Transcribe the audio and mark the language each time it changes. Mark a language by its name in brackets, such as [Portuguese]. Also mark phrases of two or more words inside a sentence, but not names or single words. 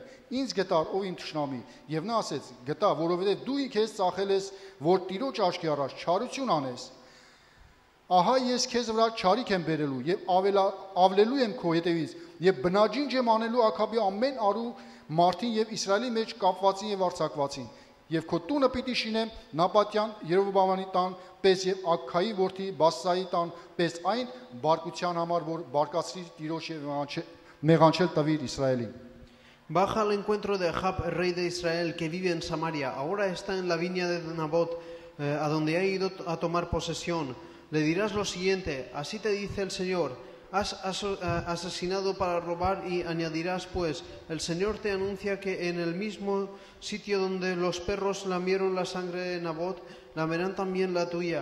[Armenian] Ինձ գտար ով իմ թշնամի, եւ նա ասեց. Գտա, որովհետեւ դու ինքես ծախել ես, որ Տիրոջ աչքի առաջ չարություն անես։ Ահա ես քեզ վրա չարիք եմ բերելու եւ ավլելու եմ քո հետևից եւ բնաջինջ եմ անելու Աքաբի ամեն արու մարդին եւ Իսրայելի մեջ կապվածին եւ արձակվածին եւ քո տունը պիտի շինեմ Նաբատյան Երովոբամանի տան պես եւ Աքքայի որդի Բասսայի տան պես այն բարկության համար որ բարկացրի Տիրոջ եւ մեղանչել տվիր Իսրայելին։ [Spanish] Baja al encuentro de Ahab, el rey de Israel, que vive en Samaria. Ahora está en la viña de Nabot, a donde ha ido a tomar posesión. Le dirás lo siguiente: así te dice el Señor, has asesinado para robar, y añadirás pues, el Señor te anuncia que en el mismo sitio donde los perros lamieron la sangre de Nabot, lamerán también la tuya.